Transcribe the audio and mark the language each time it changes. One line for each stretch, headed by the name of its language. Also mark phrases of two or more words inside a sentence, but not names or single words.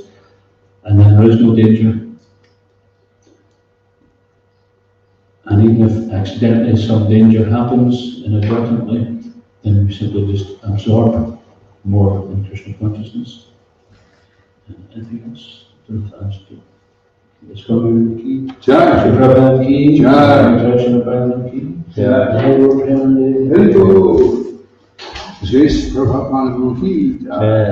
English: And then there is no danger. And even if accidentally some danger happens inadvertently, then we simply just absorb more in Krishna consciousness. Anything else? Let's go to the key.
Hindi: Jai. Shri Prabhupada ki. Jai. Shri Prabhupada ki. Jai.
English: Very good.
Hindi: Shri Prabhupada ki. Jai.